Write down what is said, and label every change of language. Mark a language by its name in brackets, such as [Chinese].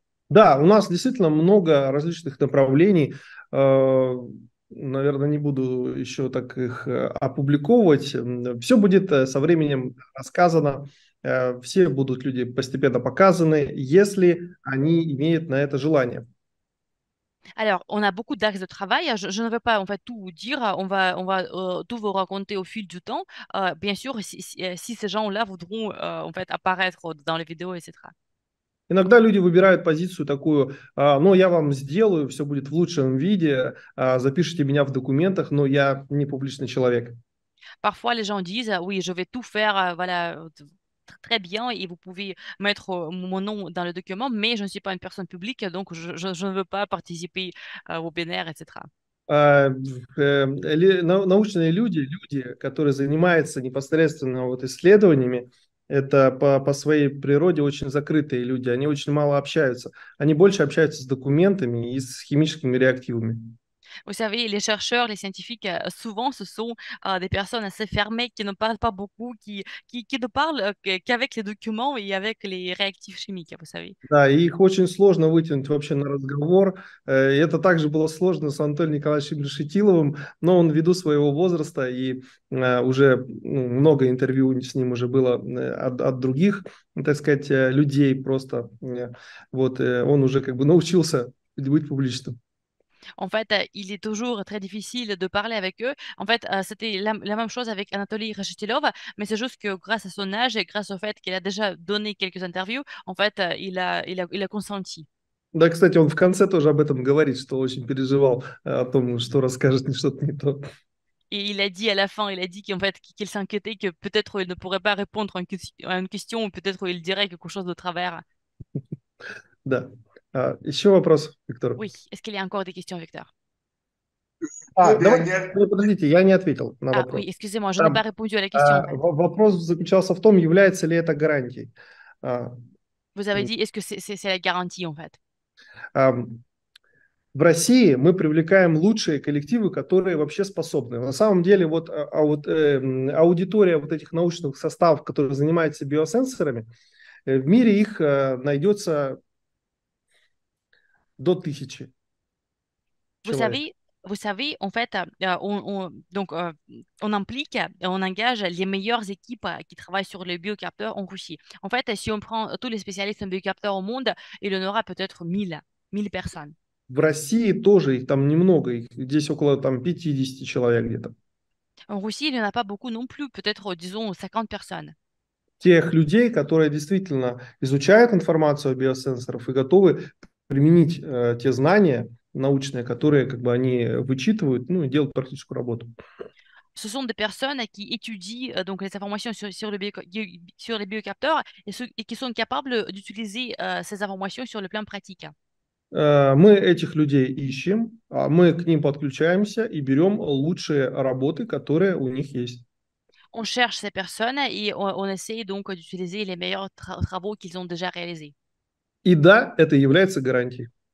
[Russian] Да, у нас действительно много различных направлений. Наверное, не буду еще так их опубликовывать. Все будет со временем рассказано. Все будут люди постепенно показаны, если они имеют на это желание. [French] Alors, on a beaucoup d'axes de travail. Je ne veux pas en fait tout vous dire. On va tout vous raconter au fil du temps. Bien sûr, si ces gens-là voudront en fait apparaître dans les vidéos, etc. [Russian] Иногда люди выбирают позицию такую, ну, я вам сделаю, все будет в лучшем виде, запишите меня в документах, но я не публичный человек. [French] Parfois, les gens disent, oui, je vais tout faire, voilà, très bien, et vous pouvez mettre mon nom dans le document, mais je ne suis pas une personne publique, donc je ne veux pas participer au webinaire, etc. [Russian] Научные люди, которые занимаются непосредственно вот исследованиями, это по своей природе очень закрытые люди, они очень мало общаются. Они больше общаются с документами и с химическими реактивами. [French] Vous savez, les chercheurs, les scientifiques, souvent, ce sont des personnes assez fermées qui ne parlent pas beaucoup, qui ne parlent qu'avec les documents et avec les réactifs chimiques, vous savez. [Russian] Да, и их очень сложно вытянуть вообще на разговор. И это также было сложно с Анатолием Николаевичем Решетиловым, но он ввиду своего возраста и уже много интервью с ним уже было от других, так сказать, людей просто. Вот он уже как бы научился быть публичным. [French] En fait, il est toujours très difficile de parler avec eux. En fait, c'était la même chose avec Anatoly Reshetilov, mais c'est juste que grâce à son âge et grâce au fait qu'il a déjà donné quelques interviews, en fait, il a consenti. [Russian] Да, кстати, он в конце тоже об этом говорит, что очень переживал о том, что расскажет мне что-то не то. [French] Et il a dit à la fin, il a dit qu'en fait, qu'il s'inquiétait que peut-être il ne pourrait pas répondre à une question ou peut-être il dirait quelque chose de travers. [Russian] Да. Еще вопрос, Виктор. [French] Oui, est-ce qu'il y a encore des questions, Victor? Deux [Russian] Давайте, [French] dernières. [Russian] подождите, я не ответил на Ah вопрос. [French] oui, excusez-moi, je n'ai pas répondu à la question, en fait. [Russian] Вопрос заключался в том, является ли это гарантией. [French] Vous avez dit, est-ce que c'est la garantie, en fait? [Russian] В России мы привлекаем лучшие коллективы, которые вообще способны. На самом деле вот, аудитория вот этих научных составов, которые занимаются биосенсорами, в мире их найдется до 1000 [French] Vous [Russian] человек. [French] savez, vous savez, en fait, donc, on implique, on engage les meilleures équipes qui travaillent sur les biocapteurs en Russie. En fait, si on prend tous les spécialistes en biocapteurs au monde, il y en aura peut-être 1000 personnes. [Russian] В России тоже их там немного, их здесь около там 50 человек где-то. [French] En Russie, il n'y en a pas beaucoup non plus, peut-être, disons, 50 personnes. [Russian] Тех людей, которые действительно изучают информацию о биосенсорах и готовы применить те знания научные, которые как бы они вычитывают, ну и делают практическую работу. [French] Ce sont des personnes qui étudient donc les informations sur les biocapteurs et qui sont capables d'utiliser ces informations sur le plan pratique. [Russian] Мы этих людей ищем, мы к ним подключаемся и берем лучшие работы, которые у них есть. [French] On cherche ces personnes et on essaye donc d'utiliser les meilleurs travaux qu'ils ont déjà réalisés. [Russian] И да, это является гарантией.